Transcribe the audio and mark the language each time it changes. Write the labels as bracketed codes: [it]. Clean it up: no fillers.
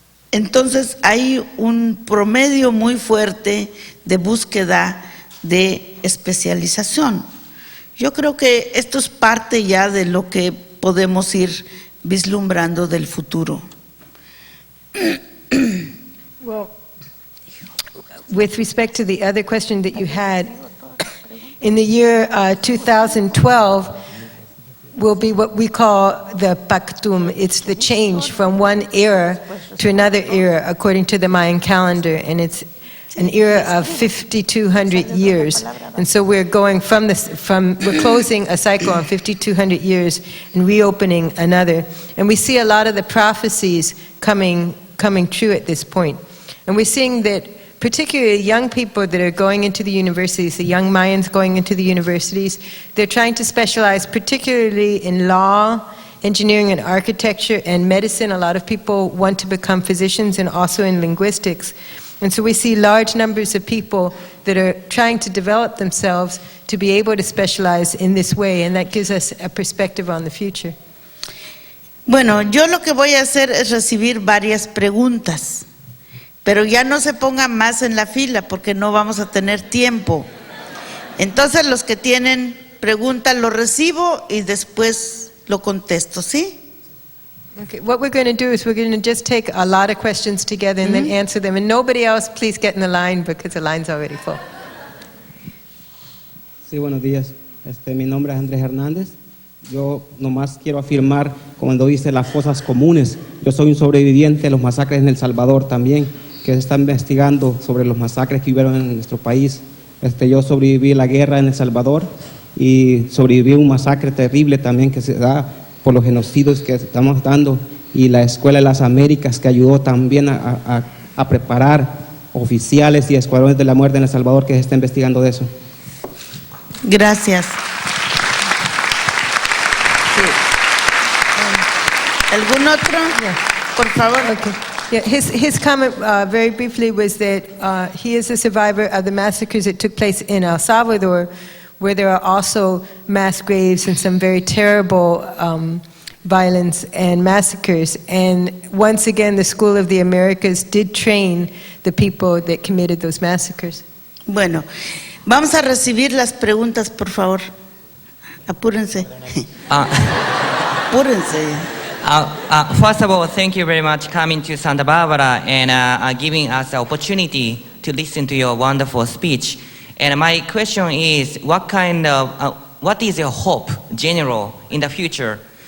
[es] Entonces hay un promedio muy fuerte de búsqueda de especialización. Yo creo que esto es parte ya de lo que podemos ir vislumbrando del futuro. [en] Well, with respect to the other question that you had, in the year 2012 will be what we call the Pactum. It's the change from one era to another era according to the Mayan calendar, and it's an era of 5,200 years. And so we're going we're closing a cycle on 5,200 years and reopening another. And we see a lot of the prophecies coming true at this point. And we're seeing that particularly young people that are going into the universities, the young Mayans going into the universities, they're trying to specialize particularly in law, engineering and architecture, and medicine. A lot of people want to become physicians, and also in linguistics. And so we see large numbers of people that are trying to develop themselves to be able to specialize in this way, and that gives us a perspective on the future. [es] Bueno, yo lo que voy a hacer es recibir varias preguntas, pero ya no se pongan más en la fila porque no vamos a tener tiempo. Entonces los que tienen preguntas lo recibo y después lo contesto, ¿sí? [en] Okay, what we're going to do is we're going to just take a lot of questions together and then answer them. And nobody else, please get in the line because the line's already full. [es] Sí, buenos días. Mi nombre es Andrés Hernández. Yo nomás quiero afirmar, cuando dice las fosas comunes, yo soy un sobreviviente de los masacres en El Salvador también, que se está investigando sobre los masacres que hubieron en nuestro país. Yo sobreviví a la guerra en El Salvador y sobreviví a un masacre terrible también que se da por los genocidios que estamos dando, y la Escuela de las Américas, que ayudó también a preparar oficiales y escuadrones de la muerte en El Salvador, que se está investigando de eso. Gracias. ¿Algún otro? Por favor. [en] Okay. Yeah, his comment very briefly was that he is a survivor of the massacres that took place in El Salvador, where there are also mass graves and some very terrible violence and massacres. And once again, the School of the Americas did train the people that committed those massacres. [es] Bueno, vamos a recibir las preguntas, por favor. Apúrense. Apúrense. [en] First of all, thank you very much coming to Santa Barbara and giving us the opportunity to listen to your wonderful speech. And my question is, what is your hope, general, in the future?